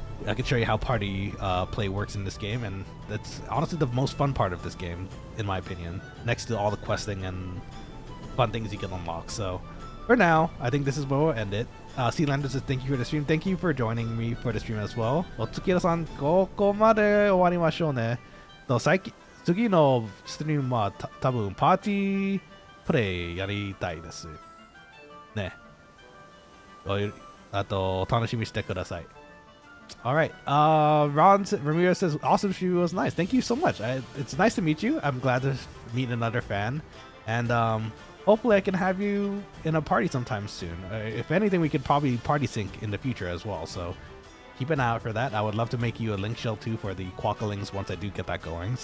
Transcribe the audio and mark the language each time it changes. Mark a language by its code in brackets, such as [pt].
[en] I can show you how party play works in this game, and that's honestly the most fun part of this game, in my opinion, next to all the questing and fun things you can unlock. So for now, I think this is where we'll end it. Sealander says thank you for the stream. Thank you for joining me for the stream as well. [ja] お月さん、ここまで終わりましょうね。と最近次のストリームは多分パーティープレイやりたいです。ね。あと、楽しみにしてください。 [en] All right. Ramirez says, awesome stream was nice. Thank you so much. It's nice to meet you. I'm glad to meet another fan. And hopefully I can have you in a party sometime soon. If anything, we could probably party sync in the future as well. So keep an eye out for that. I would love to make you a link shell too for the Quokkalings once I do get that going.